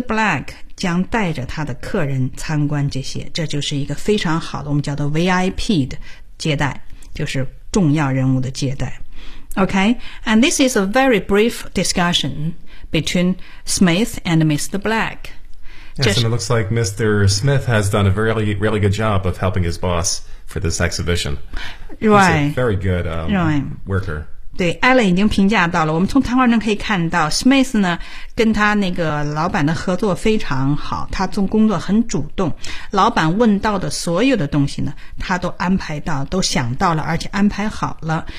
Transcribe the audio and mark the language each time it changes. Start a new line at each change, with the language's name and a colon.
Chinese: Black将带着他的客人参观这些，这就是一个非常好的我们叫做 VIP 的接待，就是重要人物的接待。
English: OK, and this is a very brief discussion between Smith and Mr. Black. Yes, and it looks like Mr. Smith has done a really, really good job of helping his boss for this exhibition. Right. He's a very good worker.
Chinese: 对 ,Alan 已经评价到了，我们从谈话中可以看到 ,Smith 呢跟他那个老板的合作非常好，他做工作很主动，老板问到的所有的东西呢他都安排到，都想到了，而且安排好了。